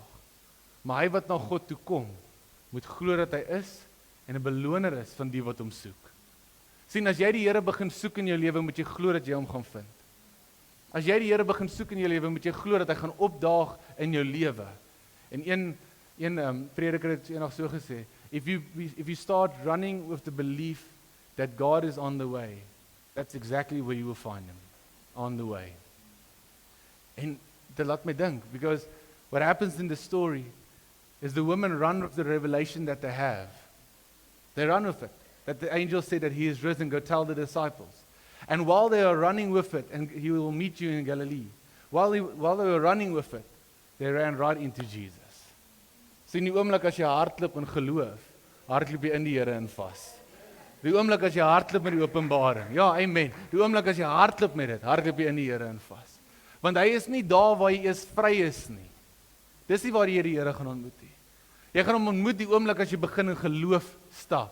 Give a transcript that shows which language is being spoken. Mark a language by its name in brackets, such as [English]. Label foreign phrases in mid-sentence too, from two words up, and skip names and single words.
[Afrikaans] Maar hy wat na God toe kom, moet glo dat hy is en 'n beloner is van die wat hom soek. Sien, as jy die Here begin soek in jou lewe, moet jy glo dat jy hom gaan vind. As jy die Here begin soek in jou lewe, moet jy glo dat hy gaan opdaag in jou lewe. En een prediker het eendag so gesê, [English] if you start running with the belief that God is on the way, that's exactly where you will find him, on the way. [Afrikaans] En dit laat my dink, [English] because what happens in the story is the women run with the revelation that they have. They run with it. That the angel said that he is risen, go tell the disciples. And while they are running with it, and he will meet you in Galilee, while they were running with it, they ran right into Jesus. [Afrikaans] Sien die oomblik as jy hardloop in geloof, hardloop jy in die Here in vas. Die oomblik as jy hardloop met die openbaring, ja, amen. Die oomblik as jy hardloop met dit, hardloop jy in die Here in vas. Want hy is nie daar waar jy is vry is nie. Dis nie waar jy die Here gaan ontmoet nie. Jy gaan hom ontmoet die oomblik as jy begin in geloof stap.